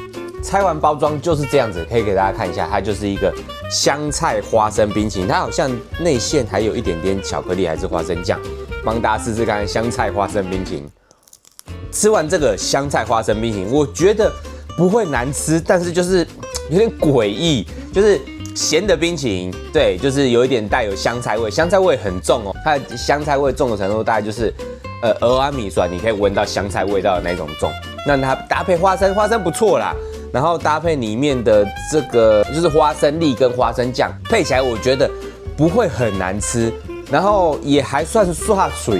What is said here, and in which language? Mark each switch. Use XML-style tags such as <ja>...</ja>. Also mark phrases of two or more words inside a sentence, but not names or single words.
<zh>拆完包裝就是這樣子，可以給大家看一下，它就是一個香菜花生冰淇淋，它好像內餡還有一點點巧克力還是花生醬，幫大家試試看香菜花生冰淇淋。吃完這個香菜花生冰淇淋，我覺得不會難吃，但是就是有點詭異，就是鹹的冰淇淋，對，就是有一點帶有香菜味，香菜味很重哦，它的香菜味重的程度大概就是蚵仔米酸，你可以聞到香菜味道的那種重。那它搭配花生，花生不錯啦。然後搭配裡面的這個就是花生粒跟花生醬，配起來我覺得不會很難吃， 然後也還算刷水。</zh>